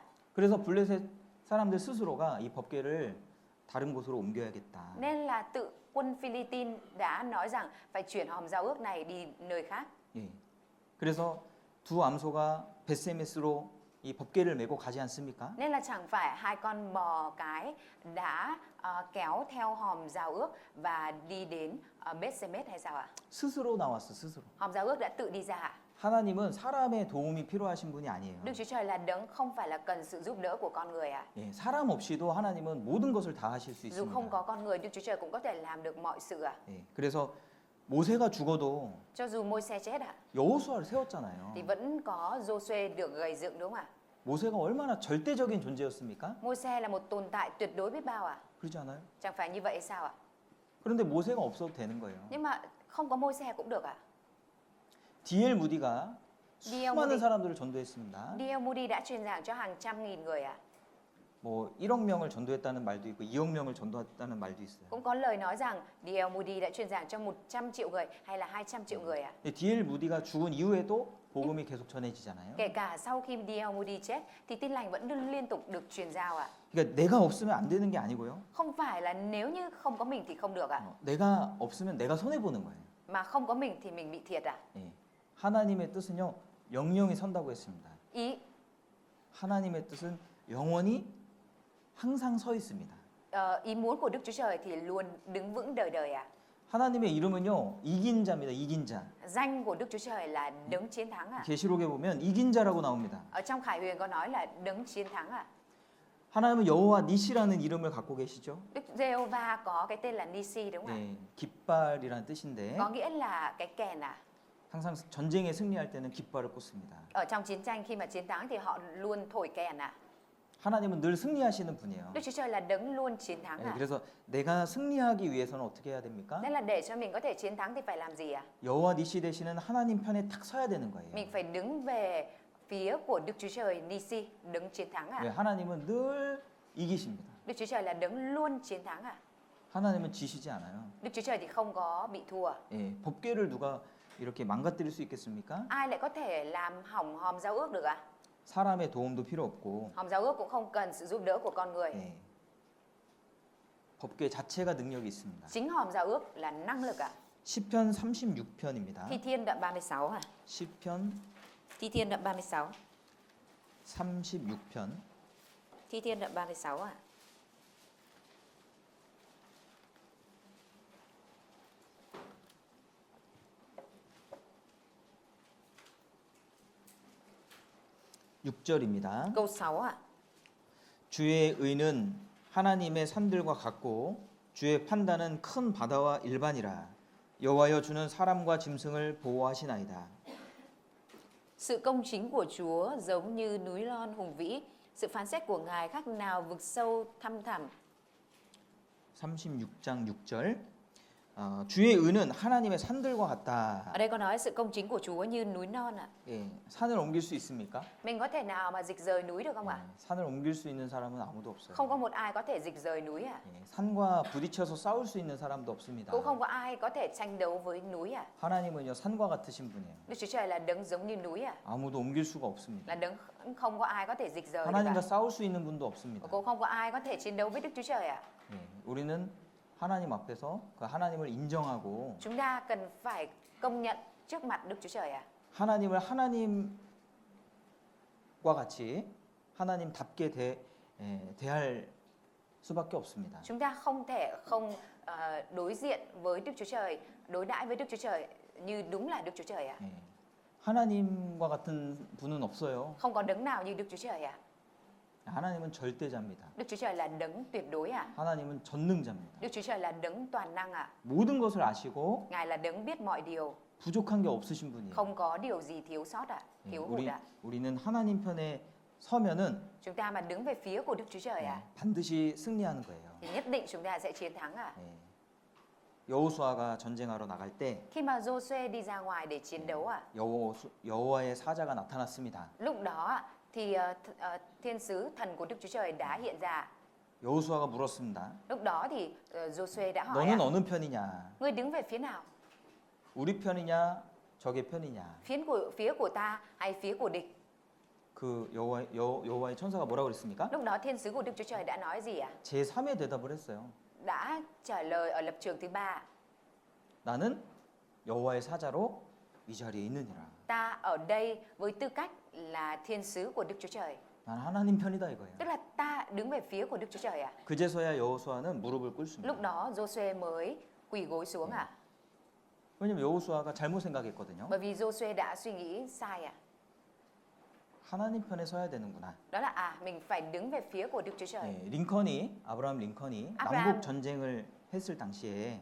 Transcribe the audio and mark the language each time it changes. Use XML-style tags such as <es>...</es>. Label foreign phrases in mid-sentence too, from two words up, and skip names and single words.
<ko>그래서 블레셋 사람들 스스로가 이 법궤를 다른 곳으로 옮겨야겠다.</ko> <vi>Nên là tự quân Philippines đã nói rằng phải chuyển hòm giao ước này đi nơi khác.</vi> <ko>그래서 두 암소가 벳세메스로 이 법궤를 메고 가지 않습니까?</ko> <vi>Nên là chẳng phải hai con bò cái đã kéo theo hòm giao ước và đi đến Beth-semes hay sao ạ?</vi> <ko>스스로 나왔어, 스스로.</ko> <vi>Hòm giao ước đã tự đi ra ạ.</vi> <ko>하나님은 사람의 도움이 필요하신 분이 아니에요.</ko> <vi>Đức Chúa Trời là đấng không phải là cần sự giúp đỡ của con người ạ.</vi> <ko>사람 없이도 하나님은 모든 것을 다 하실 수</ko> <vi>Dù không</vi> <ko>있습니다.</ko> <vi>có con người, Đức Chúa Trời cũng có thể làm được mọi sự ạ.</vi> <ko>그래서 모세가 죽어도</ko> <vi>Cho dù Môi-se chết ạ,</vi> <ko>여호수아를 세웠잖아요.</ko> <vi>thì vẫn có Giô-suê được gầy dựng đúng không ạ?</vi> <ko>모세가 얼마나 절대적인 존재였습니까?</ko> <vi>Môi-se là một tồn tại tuyệt đối biết bao ạ.</vi> <ko>그렇지 않아요?</ko> <vi>Chẳng phải như vậy hay sao ạ?</vi> <ko>그런데 모세가 없어도 되는 거예요.</ko> <vi>Nhưng mà không có Môi-se cũng được ạ.</vi> <ko>D.L. 무디가</ko> <vi>D.L.</vi> <ko>수많은</ko> <vi>Moody.</vi> <ko>사람들을 전도했습니다.</ko> <vi>D.L. Moody đã truyền giảng cho hàng trăm nghìn người ạ.</vi> <ko>뭐 1억 명을 전도했다는 말도 있고 2억 명을 전도했다는 말도 있어요.</ko> <vi>Cũng có lời nói rằng D.L. Moody đã truyền giảng cho 100 triệu người hay là 200 triệu người ạ.</vi> <ko>D.L. 무디가 죽은 이후에도 복음이 계속 전해지잖아요.</ko> <vi>Kể cả sau khi D.L. Moody chết thì tin lành vẫn liên tục được truyền giao ạ.</vi> <ko>그러니까 내가 없으면 안 되는 게 아니고요.</ko> <vi>Không phải là nếu như không có mình thì không được ạ.</vi> <ko>내가 없으면 내가 손해 보는 거예요.</ko> <vi>Mà không có mình thì mình bị thiệt ạ.</vi> <ko>하나님의 뜻은요. 영영이 선다고 했습니다. 하나님의 뜻은 영원히 항상 서 있습니다.</ko> <vi>Ý muốn của Đức Chúa Trời thì luôn đứng vững đời đời ạ.</vi> <ko>하나님의 이름은요. 이긴 자입니다. 이긴 자.</ko> <vi>Danh của Đức Chúa Trời là đấng chiến thắng ạ.</vi> <ko>계시록에 보면 이긴 자라고 나옵니다.</ko> <vi>Ở trong Khải Huyền có nói là đấng chiến thắng ạ.</vi> <ko>하나님은 여호와 니시라는 이름을 갖고 계시죠.</ko> <vi>Đức Giê-hô-va có cái tên là Nisi đúng không ạ?</vi> <ko>깃발이라는 뜻인데</ko> <vi>Có nghĩa là cái kèn ạ.</vi> <ko>항상 전쟁에 승리할 때는 깃발을 꽂습니다.</ko> <vi>Ở trong chiến tranh khi mà chiến thắng thì họ luôn thổi kèn ạ.</vi> <ko>하나님은 늘 승리하시는 분이에요.</ko> <vi>Đức Chúa Trời là đấng luôn chiến thắng ạ.</vi> <ko>그래서 내가 승리하기 위해서는 어떻게 해야 됩니까?</ko> <vi>Nên là để cho mình có thể chiến thắng thì phải làm gì ạ?</vi> <ko>여호와 니시 되시는 하나님 편에 탁 서야 되는 거예요.</ko> <vi>Mình phải đứng về phía của Đức Chúa Trời Nisi, đấng chiến thắng ạ.</vi> <ko>하나님은 늘 이기십니다.</ko> <vi>Đức Chúa Trời là đấng luôn chiến thắng ạ.</vi> <ko>하나님은 지시지 않아요.</ko> <vi>Đức Chúa Trời thì không có bị thua.</vi> <ko>법궤를 누가 이렇게 망가뜨릴 수 있겠습니까?</ko> <vi>Ai lại có thể làm hỏng hòm giao ước được ạ?</vi> <ko>사람의 도움도 필요 없고</ko> <vi>Hòm giao ước cũng không cần sự giúp đỡ của con người.</vi> <ko>예, 법궤 자체가 능력이 있습니다.</ko> <vi>Chính hòm giao ước là năng lực ạ.</vi> <ko>시편 36편입니다.</ko> <vi>Thi Thiên đoạn 36 à?</vi> <ko>시편</ko> <vi>Thi Thiên đoạn 36.</vi> <ko>36편</ko> <vi>Thi Thiên đoạn 36 à?</vi> <ko>육 절입니다</ko> <vi>Câu 6 à?</vi> <ko>주의 의는 하나님의 산들과 같고 주의 판단은 큰 바다와 일반이라. 여호와여 주는 사람과 짐승을 보호하시나이다.</ko> <vi>Sự công chính của Chúa giống như núi non hùng vĩ, sự phán xét của Ngài khác nào vực sâu thăm thẳm.</vi> <ko>36장 6절 주의 의는 하나님의 산들과 같다.</ko> <vi>Ở đây có nói sự công chính của Chúa như núi non ạ.</vi> <ko>예, 산을 옮길 수 있습니까?</ko> <vi>Mình có thể nào mà dịch rời núi được không ạ?</vi> <ko>산을 옮길 수 있는 사람은 아무도 없어요.</ko> <vi>Không có một ai có thể dịch rời núi ạ.</vi> <ko>예, 산과 부딪혀서 싸울 수 있는 사람도 없습니다.</ko> <vi>Cũng không có ai có thể tranh đấu với núi ạ.</vi> <ko>하나님은요 산과 같으신 분이에요.</ko> <vi>Đức Chúa Trời là đấng giống như núi ạ.</vi> <ko>아무도 옮길 수가 없습니다.</ko> <vi>Là đấng không có ai có thể dịch rời được</vi> <ko>하나님과</ko> <vi>ạ.</vi> <ko>싸울 수 있는 분도 없습니다.</ko> <vi>Cũng không có ai có thể chiến đấu với Đức Chúa Trời ạ.</vi> <ko>예, 우리는 하나님 앞에서 그 하나님을 인정하고</ko> <vi>Chúng ta cần phải công nhận trước mặt Đức Chúa Trời ạ.</vi> <ko>하나님을 하나님과 같이 하나님답게 대할 수밖에 없습니다.</ko> <vi>Chúng ta không thể không đối diện với Đức Chúa Trời, đối đãi với Đức Chúa Trời như đúng là Đức Chúa Trời ạ.</vi> <ko>예, 하나님과 같은 분은 없어요.</ko> <vi>Không có đấng nào như Đức Chúa Trời ạ.</vi> <ko>하나님은 절대자입니다.</ko> <vi>Đức Chúa Trời là đấng tuyệt đối ạ.</vi> <ko>하나님은 전능자입니다.</ko> <vi>Đức Chúa Trời là đấng toàn năng ạ.</vi> <ko>모든 것을 아시고</ko> <vi>Ngài là đấng biết mọi điều,</vi> <ko>부족한 게 없으신 분이에요.</ko> <vi>không có điều gì thiếu sót ạ,</vi> <ko>예,</ko> <vi>thiếu hụt ạ.</vi> <ko>우리는 하나님 편에 서면은</ko> <vi>Chúng ta mà đứng về phía của Đức Chúa Trời ạ,</vi> <ko>반드시 승리하는 거예요.</ko> <vi>thì nhất định chúng ta sẽ chiến thắng ạ.</vi> <ko>예. 여호수아가 전쟁하러 나갈 때</ko> <vi>Khi mà Giô-suê đi ra ngoài để chiến đấu ạ,</vi> <ko>여호와의 사자가 나타났습니다.</ko> <vi>lúc đó ạ, thì thiên sứ thần của Đức Chúa Trời đã hiện ra.</vi> <ko>여호수아가 물었습니다.</ko> <vi>Lúc đó thì Giô-suê đã hỏi</vi> <ko>너는</ko> <vi>ạ,</vi> <ko>어느 편이냐?</ko> <vi>ngươi đứng về phía nào?</vi> <ko>우리 편이냐? 적의 편이냐?</ko> <vi>Phía của ta hay phía của địch?</vi> <ko>그 여호와의 천사가 뭐라고 그랬습니까?</ko> <vi>Lúc đó thiên sứ của Đức Chúa Trời đã nói gì ạ?</vi> <ko>제3의 대답을 했어요.</ko> <vi>Đã trả lời ở lập trường thứ ba.</vi> <ko>나는 여호와의 사자로 이 자리에 있느니라.</ko> <vi>Ta ở đây với tư cách là thiên sứ của Đức Chúa Trời.</vi> <ko>난 하나님 편이다 이거예요.</ko> <vi>Tức là ta đứng về phía của Đức Chúa Trời ạ.</vi> <ko>그제서야 여호수아는 무릎을 꿇습니다.</ko> <vi>Lúc đó Giô-suê mới quỳ gối xuống ạ.</vi> <ko>왜냐면 여호수아가 잘못 생각했거든요.</ko> <vi>Bởi vì Giô-suê đã suy nghĩ sai ạ.</vi> <ko>하나님 편에 서야 되는구나.</ko> <vi>Đó là mình phải đứng về phía của Đức Chúa Trời.</vi> <ko>예, 아브라함 링컨이 아브라함. 남북 전쟁을 했을 당시에</ko>